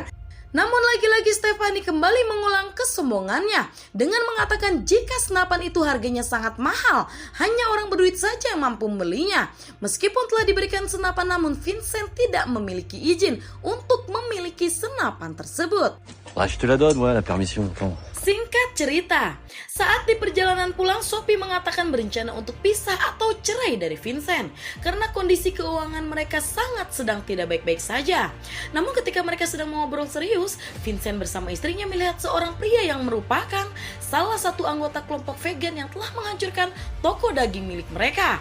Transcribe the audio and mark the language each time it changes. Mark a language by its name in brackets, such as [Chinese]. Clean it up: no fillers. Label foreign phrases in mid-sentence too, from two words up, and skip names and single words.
[Indonesian] Namun lagi-lagi Stephanie kembali mengulang kesombongannya dengan mengatakan jika senapan itu harganya sangat mahal, hanya orang berduit saja yang mampu membelinya. Meskipun telah diberikan senapan, namun Vincent tidak memiliki izin untuk memiliki senapan tersebut. [French] Je te la donne, ouais, la permission. [Indonesian] Singkat cerita, saat di perjalanan pulang, Sophie mengatakan berencana untuk pisah atau cerai dari Vincent karena kondisi keuangan mereka sangat sedang tidak baik-baik saja. Namun ketika mereka sedang mengobrol serius, Vincent bersama istrinya melihat seorang pria yang merupakan salah satu anggota kelompok vegan yang telah menghancurkan toko daging milik mereka.